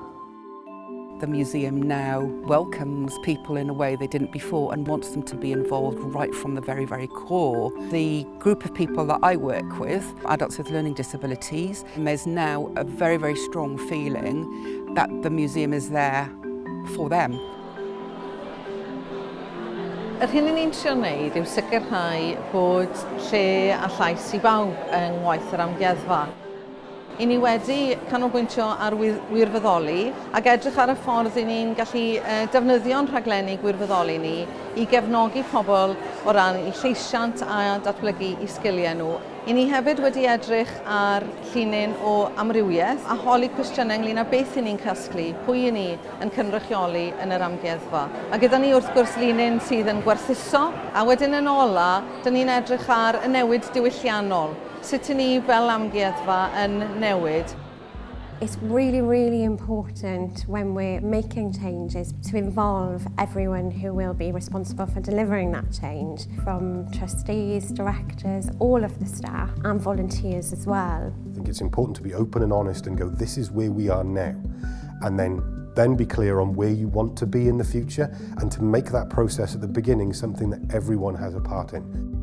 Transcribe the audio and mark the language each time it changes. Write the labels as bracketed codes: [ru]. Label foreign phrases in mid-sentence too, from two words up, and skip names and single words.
[en] The museum now welcomes people in a way they didn't before and wants them to be involved right from the very, very core. The group of people that I work with, adults with learning disabilities, and there's now a very, very strong feeling that the museum is there for them. [cy] Yr hyn ni'n trio wneud yw sicrhau bod lle a llais I bawb yng ngwaith yr Amgueddfa. I ni wedi canolbwyntio ar wirfoddoli ac edrych ar y ffordd I ni'n gallu defnyddio'n rhaglenni gwirfoddoli ni I gefnogi pobl o ran I lleisiant a datblygu I sgiliau nhw. I ni hefyd wedi edrych ar llinyn o amrywiaeth a holi cwestiynau ynglyn â beth I ni'n casglu, pwy I ni yn cynrychioli yn yr Amgueddfa. A gyda ni wrth gwrs llinyn sydd yn gwerthuso, a wedyn yn ola, dyn ni'n edrych ar y newid diwylliannol. Sut I ni fel Amgueddfa yn newid? [en] It's really, really important when we're making changes to involve everyone who will be responsible for delivering that change, from trustees, directors, all of the staff and volunteers as well. I think it's important to be open and honest and go, this is where we are now, and then be clear on where you want to be in the future and to make that process at the beginning something that everyone has a part in.